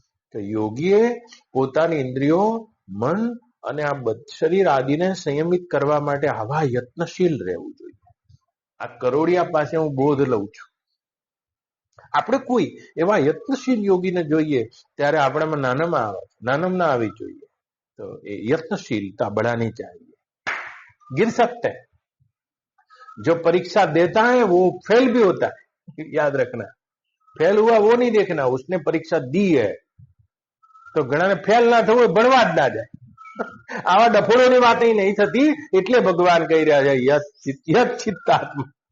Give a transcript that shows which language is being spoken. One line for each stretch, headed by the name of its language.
Gujarati: તો યોગીએ પોતાની ઇન્દ્રિયો, મન અને આ શરીર આદિને સંયમિત કરવા માટે આવા યત્નશીલ રહેવું જોઈએ. આ કરોડિયા પાસે હું બોધ લઉં છું. આપણે કોઈ એવા યત્નશીલ યોગીને જોઈએ ત્યારે આપણામાં નાનમ ના આવી જોઈએ.
Hindi: तो ये यत्नशीलता बढ़ानी चाहिए. गिर सकते हैं, जो परीक्षा देता है वो फेल भी होता है, याद रखना. फेल हुआ वो नहीं देखना, उसने परीक्षा दी है तो
Gujarati: ઘણાને ફેલ ના થવું હોય, ભણવા જ ના જાય. આવા ડફોળોની વાત નહીં થતી, એટલે ભગવાન કહી રહ્યા છે યત ચિત્તાત્મા.